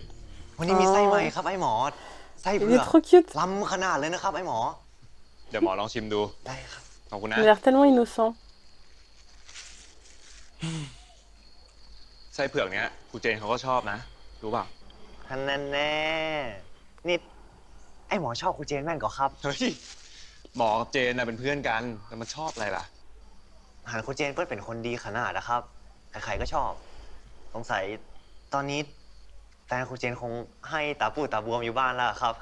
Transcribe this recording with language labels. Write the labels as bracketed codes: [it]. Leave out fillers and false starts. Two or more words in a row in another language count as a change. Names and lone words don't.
[th] วันนี้มีไส้ใหม่ครับไอ้หมอ ไส้ [fr] Il [th] เผื [fr] est [th] อก [fr] trop cute. [th] ล้ำขนาดเลยนะครับไอ้หมอ เดี๋ยวหมอลองชิมดู ได้ครับ ขอบคุณ [fr] Il [th] นะ [fr] a l'air tellement innocent. [th] ไส้เผือกเนี้ยครูเจนเขาก็ชอบนะ รู้เปล่า ท่านแน่นี่ไอ้หมอชอบครูเจนแม่นก่อครับ เฮ้ย หมอกับเจนน่ะเป็นเพื่อนกันแต่มันชอบอะไรล่ะ หันครูเจนเพื่อนเป็นคนดีขนาดนะครับ ใครๆก็ชอบ สงสัยตอนนี้แฟนครูเจนคงให้ตาปูดตาบวมอยู่บ้านแล้วครับ